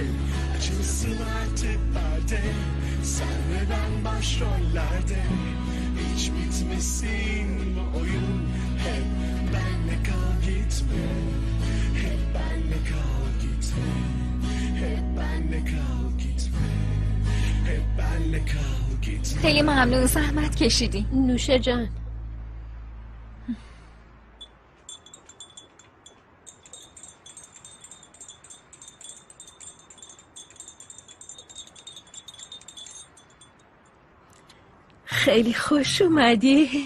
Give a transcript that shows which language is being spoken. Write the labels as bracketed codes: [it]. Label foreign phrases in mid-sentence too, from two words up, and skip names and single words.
[tr] Açılsın artık perde. Sen ve ben başrollerde. Hiç bitmesin bu oyun. Hep benle kal gitme. Hep benle kal gitme. Hep benle kal gitme. Hep benle kal gitme. [fa] خیلی ممنون زحمت کشیدی. نوشه جان. خیلی خوش اومدی.